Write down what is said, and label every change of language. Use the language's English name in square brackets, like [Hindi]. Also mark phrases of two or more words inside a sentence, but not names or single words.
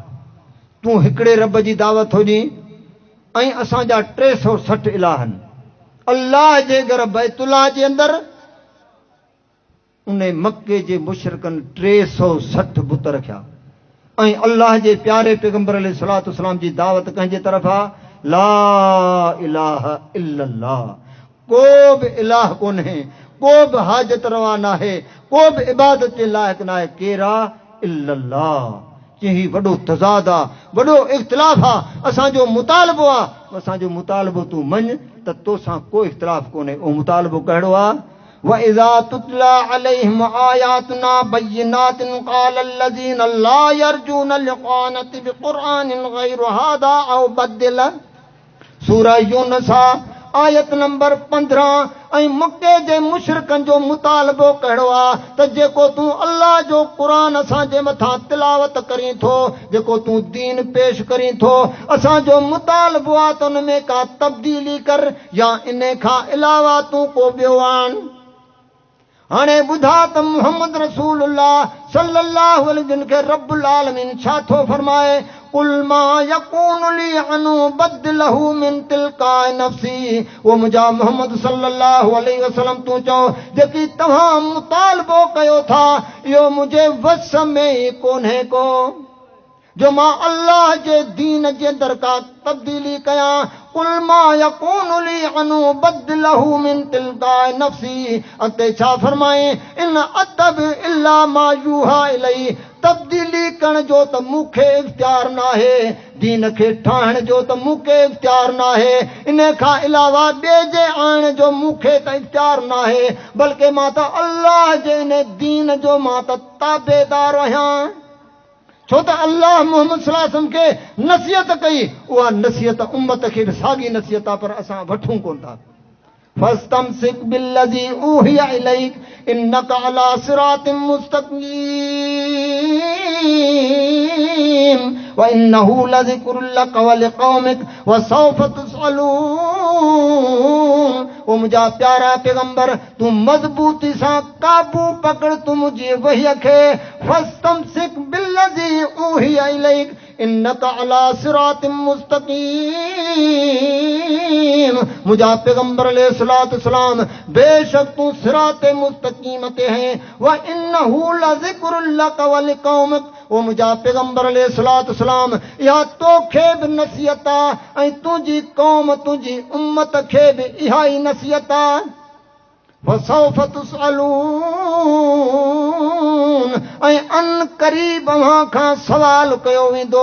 [Sindhi] तूं हिकिड़े रब जी दावत हो ॾी ऐं असांजा 360 इलाह आहिनि। अल्लाह जे घर बैतुल्लाह जे अंदरि उन मके जे मुशरिकनि 360 बुत रखिया। ऐं अल्लाह जे प्यारे पैगंबर [Arabic] عليه الصلاة والسلام [Sindhi] जी दावत कंहिंजे तरफ़ आहे, [Arabic] لا إله إلا الله, [Sindhi] को बि इलाह कोन्हे, को बि हाजत रवा नाहे, को बि इबादत जे लाइक़ नाहे, केरा इल्लल्लाह। चई वॾो तज़ाद आहे, वॾो इख़्तिलाफ़ आहे। असांजो मुतालबो आहे, असांजो मुतालबो तूं मञ त तोसां को इख़्तिलाफ़ कोन्हे। उहो मुतालबो कहिड़ो आहे, [Arabic] وَإِذَا تُتْلَى عَلَيْهِمْ آيَاتُنَا بَيِّنَاتٍ قَالَ الَّذِينَ لَا يَرْجُونَ لِقَاءَنَا بِقُرْآنٍ غَيْرِ هَذَا أَوْ بَدِّلْ। [Sindhi] सूरह यूनुस आयत नंबर 15। ऐं मके जे मुशरिकनि जो मुतालबो कहिड़ो आहे त जेको तूं अल्लाह जो क़ुरान असांजे मथां तिलावत करीं थो, जेको तूं दीन पेश करीं थो, असांजो मुतालबो आहे त उन में का तब्दीली कर या इन खां अलावा तूं को ॿियो आण। हाणे ॿुधा त मुहम्मद रसूलुल्लाह [Arabic] صلى الله عليه وسلم [Sindhi] खे [Arabic] رب العالمين [Sindhi] छा थो फरमाए, [Arabic] قل ما يكون لي أن أبدله من تلقاء نفسي. [Sindhi] वो मुंहिंजा मुहम्मद [Arabic] صلى الله عليه وسلم [Sindhi] तूं चओ जेकी तव्हां मुतालबो कयो था इहो मुंहिंजे वस में ई कोन्हे को जो मां अल्लाह जे दीन जे अंदरि का तब्दीली कयां। [Arabic] قل ما يكون لي أن أبدله من تلقاء نفسي. [Sindhi] अॻिते छा फरमाए, [Arabic] إن أتبع إلا ما يوحى إليه, [Sindhi] तब्दीली करण जो त मूंखे इख्तियार नाहे, दीन खे ठाहिण जो त मूंखे इख्तियार नाहे, इन खां अलावा ॿिए जे आणण जो मूंखे त इख्तियार नाहे, बल्कि मां त अल्लाह जे इन दीन जो मां त ताबेदार आहियां। छो त अल्लाह मुहम्मद [Arabic] صلى الله عليه وسلم [Sindhi] खे नसीहत कई, उहा नसीहत उम्मत खे बि साॻी नसीहत आहे, पर असां वठूं कोन था। [Arabic] فاستمسك بالذي أوحي إليك إنك على صراط مستقيم و إنه لذكر لك و لقومك و سوف تسألون. [Sindhi] ओ मुंहिंजा प्यारा पैगंबर, तूं मज़बूती सां काबू पकड़ तूं मुंहिंजी वहीअ खे। [Arabic] فاستمسك بالذي أوحي إليك إنك على صراط مستقيم. [Sindhi] मुंहिंजा पैगंबर [Arabic] عليه الصلاة والسلام, [Sindhi] बेशक तूं सिराते मुस्तक़ीम ते हैं। [Arabic] و إنه لذكر لك و لقومك. [Sindhi] ओ मुंहिंजा पैगंबर [Arabic] عليه الصلاة والسلام, [Sindhi] इहा तोखे बि नसीहत आहे ऐं तुंहिंजी क़ौम तुंहिंजी उम्मत खे बि इहा ई नसीहत आहे। [Arabic] وسوف تسألون, [Sindhi] ऐं अन क़रीब अव्हां खां सवाल कयो वेंदो।